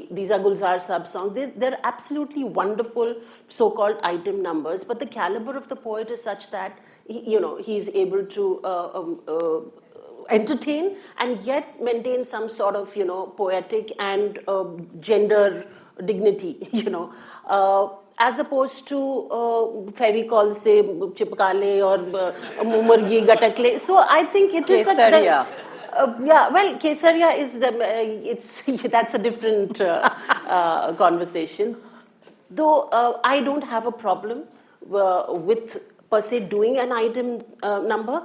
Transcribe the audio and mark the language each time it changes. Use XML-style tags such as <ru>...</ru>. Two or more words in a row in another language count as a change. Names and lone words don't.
<en>These are Gulzar Saab songs. They're absolutely wonderful so-called item numbers, but the caliber of the poet is such that, you know, he's able to entertain and yet maintain some sort of, you know, poetic and gender dignity, you know. As opposed to</en> <hi>फेविकोल से चिपकाले</hi> <en>or</en> <hi>मुर्गी गटकले.</hi> <en>So I think it is Kesaria. Yeah, well, Kesaria is it's that's a different conversation. Though I don't have a problem with per se doing an item number.</en>